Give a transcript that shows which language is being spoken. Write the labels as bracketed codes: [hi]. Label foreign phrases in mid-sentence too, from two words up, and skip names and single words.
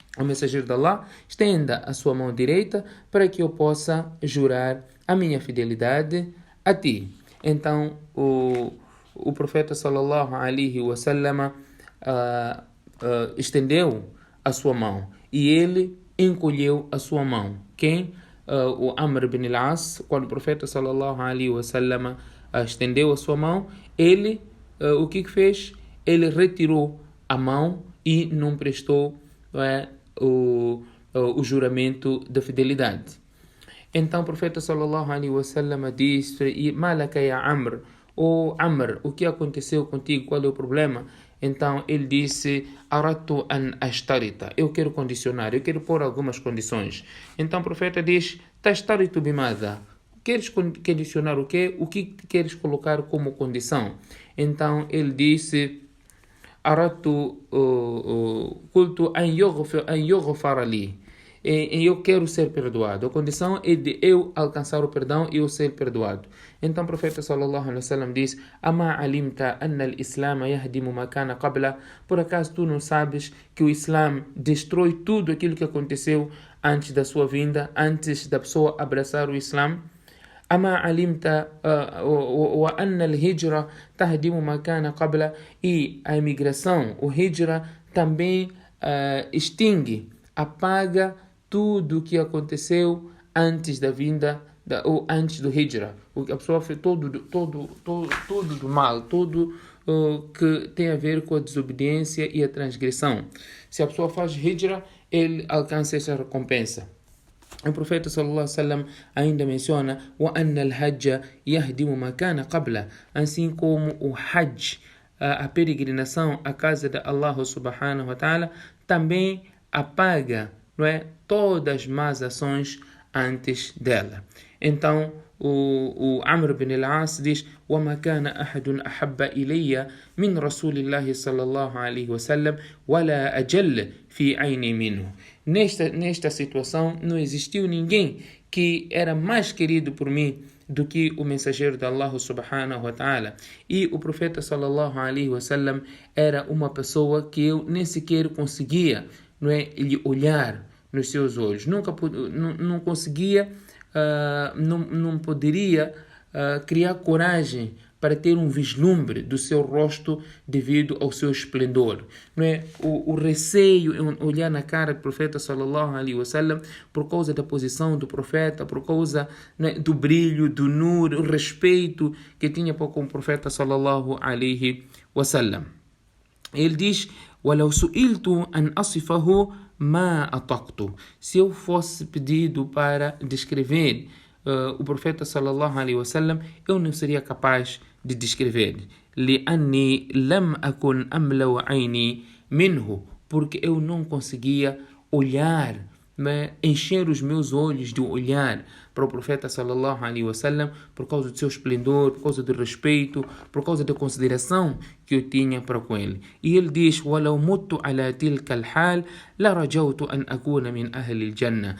[pt] O mensageiro de Allah: estenda a sua mão direita para que eu possa jurar a minha fidelidade a ti. Então o profeta [ar] صلى الله عليه وسلم [pt] estendeu a sua mão e ele encolheu a sua mão. Quem? O Amr ibn al-As. Quando o profeta [ar] صلى الله عليه وسلم [pt] estendeu a sua mão, ele o que fez? Ele retirou a mão e não prestou o juramento da fidelidade. Então o profeta [ar] صلى الله عليه وسلم [pt] disse: [ar] ما لك يا عمرو, [pt] Amr, o que aconteceu contigo? Qual é o problema? Então ele disse: [ar] أردت أن أشترط, [pt] eu quero condicionar, eu quero pôr algumas condições. Então o profeta diz: [ar] تشترط بماذا, [pt] queres condicionar o quê? O que queres colocar como condição? Então ele disse: [ar] أردت قلت أن يغفر لي, [pt] eu quero ser perdoado. A condição é de eu alcançar o perdão e eu ser perdoado. Então o profeta [ar] صلى الله عليه وسلم [pt] diz: [ar] أما علمت أن الإسلام يهدم ما كان قبله, [pt] por acaso tu não sabes que o Islam destrói tudo aquilo que aconteceu antes da sua vinda, antes da pessoa abraçar o Islam? [ar] أما علمت وأن الهجرة تهدم ما كان قبلها, [pt] e a imigração, o hijra, também extingue, apaga tudo o que aconteceu antes da vinda ou antes do hijra. A pessoa fez tudo do mal, tudo que tem a ver com a desobediência e a transgressão. Se a pessoa faz hijra, ele alcança essa recompensa. O profeta [ar] صلى الله عليه وسلم [pt] ainda menciona: [ar] وأن الحج يهدم ما كان قبله, [pt] assim como o hajj, a peregrinação à casa de Allah [ar] سبحانه وتعالى, [pt] também apaga, não é, todas as más ações antes dela. Então o Amr ibn al-As diz: [ar] وَمَا كَانَ أَحَدٌ أَحَبَّ إِلَيَّ مِنْ رَسُولِ اللَّهِ صلى الله عليه وسلم وَلَا أَجَلَّ فِي عَيْنِي مِنْهُ. [pt] Nesta situação não existiu ninguém que era mais querido por mim do que o mensageiro de Allah [ar] سبحانه وتعالى. [pt] E o profeta [ar] صلى الله عليه وسلم [pt] era uma pessoa que eu nem sequer conseguia, não é, lhe olhar nos seus olhos. Não conseguia, não poderia criar coragem para ter um vislumbre do seu rosto devido ao seu esplendor. Não é? O receio em olhar na cara do profeta [ar] صلى الله عليه وسلم [pt] por causa da posição do profeta, por causa, não é, do brilho, do nur, o respeito que tinha com o profeta [ar] صلى الله عليه وسلم. [pt] Ele diz: [ar] وَلَوْ سُئِلْتُ أَنْ أَصِفَهُ مَا أَطَقْتُ. [pt] Se eu fosse pedido para descrever o profeta [ar] صلى الله عليه وسلم, [pt] eu não seria capaz de descrever. [ar] لِأَنِّي لَمْ أَكُنْ أَمْلَوْ عَيْنِي مِنْهُ, [pt] porque eu não conseguia olhar, encher os meus olhos de olhar para o profeta [ar] صلى الله عليه وسلم [pt] por causa do seu esplendor, por causa do respeito, por causa da consideração que eu tinha para com ele. E ele diz: [ar] وَلَوْ مُتُّ عَلَى تِلْكَ الْحَالِ لَرَجَوْتُ أَنْ أَكُونَ مِنْ أَهْلِ الْجَنَّةِ.